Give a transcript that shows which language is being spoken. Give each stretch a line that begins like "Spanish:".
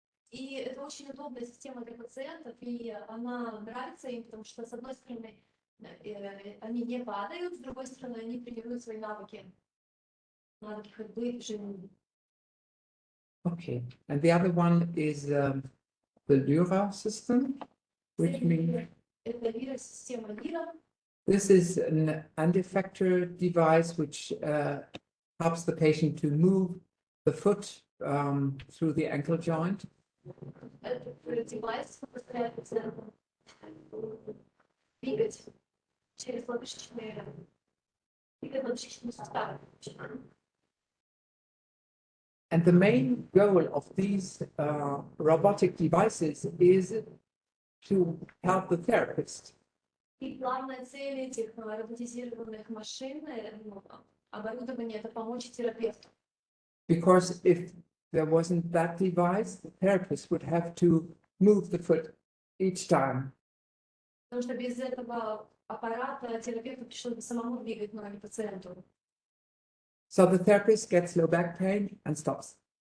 Russian: И это очень удобная система для пациентов, и она нравится им, потому что, с одной стороны, они не падают, с другой стороны, они тренируют свои навыки ходьбы и движения.
English: Okay, and the other one is the Lura system, which means
Russian: Это система Лира.
English: this is an anti-factor device which helps the patient to move the foot through the ankle joint.
Russian: Это девайс позволяет пациенту двигать через лодыжечные суставы.
English: And the main goal of these robotic devices is to help the therapist.
Russian: И главная цель этих роботизированных машин, оборудования, это помочь терапевту.
English: Because if there wasn't that device, the therapist would have to move the foot each time.
Russian: Потому что без этого аппарата терапевту пришлось бы самому двигать ноги пациенту.
English: So the therapist gets low back pain and stops.